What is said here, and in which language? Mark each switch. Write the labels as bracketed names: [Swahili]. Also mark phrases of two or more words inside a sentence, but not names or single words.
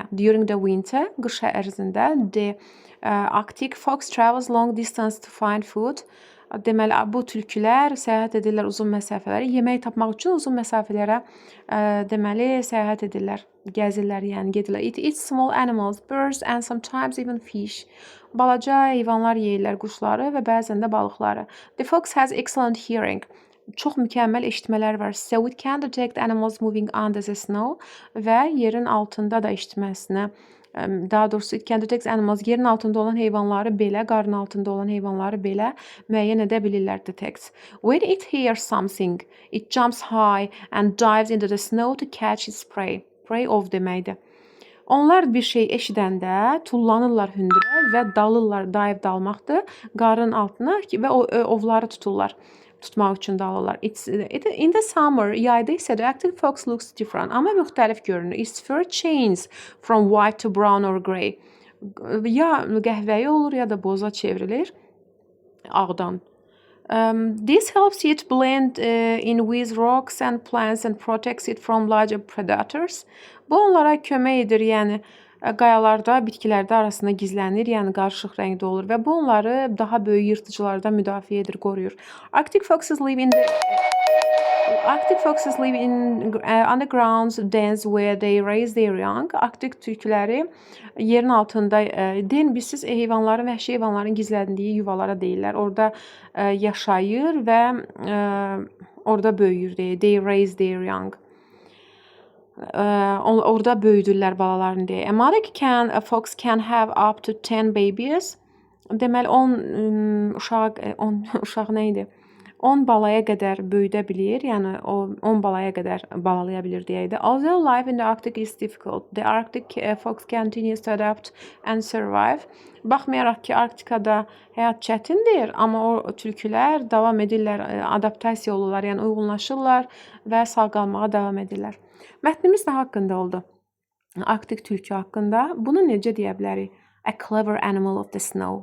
[English] During the winter, [Azerbaijani] qış ərzində, [English] the Arctic fox travels long distance to find food. [Azerbaijani] Deməli, bu tülkülər səyahət edirlər uzun məsafələrə, yemək tapmaq üçün uzun məsafələrə deməli səyahət edirlər, gəzirlər, yəni gedirlər. [English] It eats small animals, birds and sometimes even fish. [Azerbaijani] Balaca heyvanlar yeyirlər, quşları və bəzən də balıqları. [English] The fox has excellent hearing. [Azerbaijani] Çox mükəmməl eşitmələri var. [English] So it can detect animals moving under the snow [Azerbaijani] və yerin altında da eşitməsinə, daha doğrusu [English] it can detect animals, [Azerbaijani] yerin altında olan heyvanları belə, qarın altında olan heyvanları belə müəyyən edə bilirlər, [English] detect. When it hears something, it jumps high and dives into the snow to catch its prey. Prey of [Azerbaijani] deməkdir. Onlar bir şey eşidəndə tullanırlar hündürə və dalırlar, dive dalmaqdır, qarın altına və ovları tuturlar. Tutmaq üçün dalırlar. [English] In the summer, [Azerbaijani] yayda isə [English] the Arctic fox looks different. [Azerbaijani] Amma müxtəlif görünür. [English] Its fur changes from white to brown or grey. [Azerbaijani] Ya qəhvəyi olur, ya da boza çevrilir ağdan. [English] This helps it blend in with rocks and plants and protects it from larger predators. [Azerbaijani] Bu onlara kömək edir, yəni qayalarda, bitkilərdə arasında gizlənir, yəni qarışıq rəngdə olur və bu onları daha böyük yırtıcılardan müdafiə edir, qoruyur. [English] Arctic foxes live in underground dens where they raise their young. [Azerbaijani] Arktik tülküləri yerin altında biz heyvanların, vəhşi heyvanların gizləndiyi yuvalara deyirlər. Orada yaşayır və orada böyüyür deyə. [English] They raise their young. [Azerbaijani] Orada böyüdürlər balalarını deyə. [English] A mother fox can have up to 10 babies. [Azerbaijani] Deməli 10 uşaq nə idi? 10 balaya qədər böyüdə bilir, yəni 10 balaya qədər balalaya bilir deyəydi. [English] Although life in the Arctic is difficult, the Arctic fox continues to adapt and survive. [Azerbaijani] Baxmayaraq ki, Arktikada həyat çətindir, amma o tülkülər davam edirlər, adaptasiya olurlar, yəni uyğunlaşırlar və sağ qalmağa davam edirlər. Mətnimiz nə haqqında oldu? Arktik tülkü haqqında. Bunu necə deyə bilərik? [English] A clever animal of the snow.